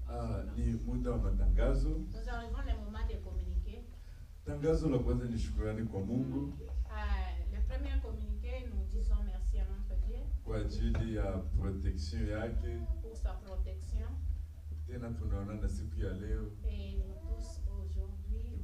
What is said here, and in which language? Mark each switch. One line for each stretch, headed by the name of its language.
French: Nous arrivons le moment de communiquer.
Swahili: Tangazo la kwanza ni shukrani kwa Mungu.
French: Le premier communiqué, nous disons merci à notre Dieu
Swahili: kwa ajili ya protection yake.
French: pour sa protection.
Swahili: Tena tunaonana siku ya leo
French: Et nous tous aujourd'hui,